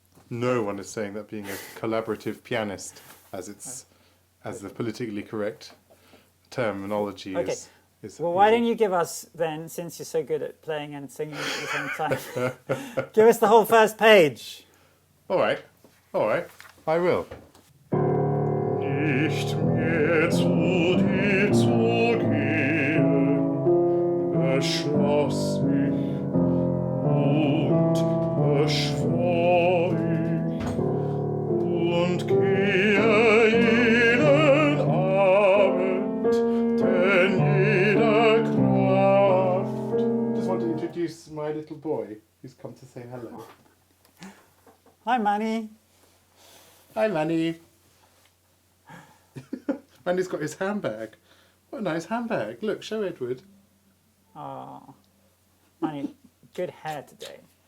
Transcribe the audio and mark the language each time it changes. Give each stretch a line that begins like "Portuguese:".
English: No one is saying that being a collaborative pianist, as the politically correct terminology is. Well, why don't you give us then, since you're so good at playing and singing at the same time, give us the whole first page. All right, I will.
German: Nicht mehr zu dir zu gehen, beschloss ich und beschwor ich und gehe jeden Abend, denn jeder Kraft.
English: Just want to introduce my little boy who's come to say hello. Hi, Manny. Hi, Manny. Manny's got his handbag. What a nice handbag. Look, show Edward. Oh, Manny, good hair today.